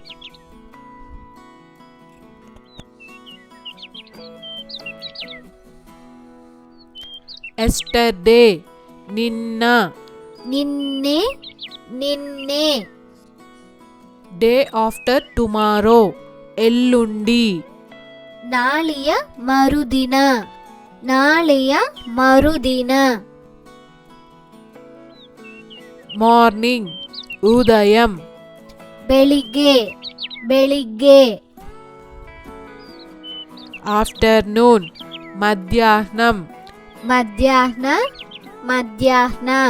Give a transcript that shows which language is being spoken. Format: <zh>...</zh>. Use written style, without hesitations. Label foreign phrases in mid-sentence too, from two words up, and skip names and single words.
<te>ఎస్టర్డే, నిన్న.</te> <kn>ನಿನ್ನೆ, ನಿನ್ನೆ.</kn> <en>Day after tomorrow, ఎల్లుండి.</en> <kn>ನಾಳೆಯ ಮರುದಿನ, ನಾಳೆಯ ಮರುದಿನ.</kn> <te>మార్నింగ్, ఉదయం.</te> <kn>ಬೆಳಿಗ್ಗೆ, ಬೆಳಿಗ್ಗೆ.</kn> <te>ఆఫ్టర్నూన్, మధ్యాహ్నం.</te> <kn>ಮಧ್ಯಾಹ್ನ, ಮಧ್ಯಾಹ್ನ.</kn>